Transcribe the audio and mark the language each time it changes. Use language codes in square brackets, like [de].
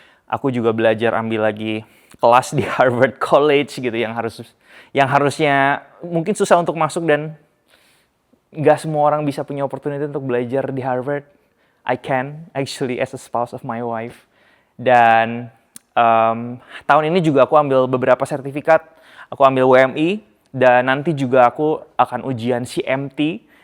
[id] Aku juga belajar ambil lagi kelas di Harvard College gitu yang harusnya mungkin susah untuk masuk dan nggak semua orang bisa punya opportunity untuk belajar di Harvard. [en] I can actually as a spouse of my wife. [id] Dan tahun ini juga aku ambil beberapa sertifikat. Aku ambil WMI dan nanti juga aku akan ujian CMT.